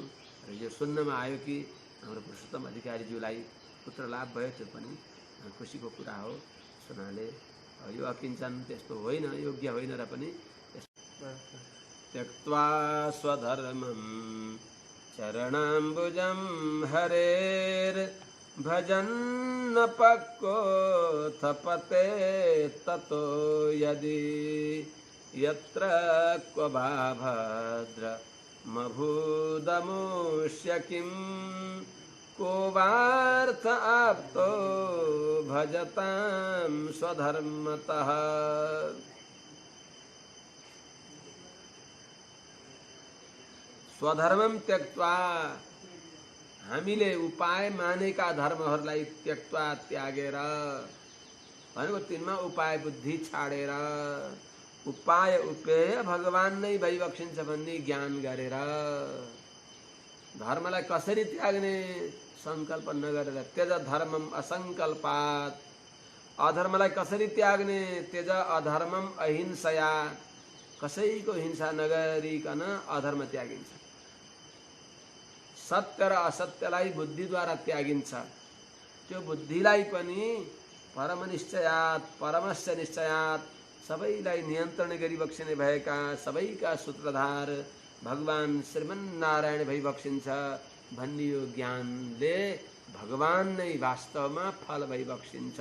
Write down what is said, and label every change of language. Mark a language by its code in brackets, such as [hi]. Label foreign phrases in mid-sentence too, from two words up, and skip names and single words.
[ne] र यो सुन्नमा आयो कि हाम्रो पुरुषोत्तम अधिकारीज्यूलाई पुत्र लाभ भयो, त्यो पनि खुसीको कुरा हो। सुनाले यो अकिञ्चन त्यस्तो होइन, योग्य होइन र पनि [sa] त्यक्त्वा स्वधर्मं चरणाम्बुजं हरेर भजन्न पक्कोऽथ पते ततो यदि यत्र क्व वा भद्रमभूदमुष्य किं को वार्थ आप्तो भजतां स्वधर्मतः। स्वधर्मम त्यक्त्वा, [ne] हामीले उपाय मानेका धर्महरूलाई त्यक्त्वा त्यागेर, भनेको तिनमा उपाय बुद्धि छाडेर उपाय उपेय भगवान नै भइबक्सिन्छ भन्ने ज्ञान गरेर, धर्मलाई कसरी त्याग्ने संकल्प नगरेर, [sa] त्यज धर्मम असंकल्पात्, [ne] अधर्मलाई कसरी त्याग्ने, [sa] त्यज अधर्मम अहिंसया, [ne] कसैको हिंसा नगरिकन अधर्म त्यागिन्छ। सत्य र असत्यलाई बुद्धिद्वारा त्यागिन्छ। त्यो बुद्धिलाई पनि [sa] परमनिश्चयात् परमस्य निश्चयात्, [ne] सबैलाई नियन्त्रण गरिबक्सिने भएका सबैका सूत्रधार भगवान श्रीमन्नारायण भइबक्सिन्छ भन्ने यो ज्ञानले भगवान नै वास्तवमा फल भइबक्सिन्छ।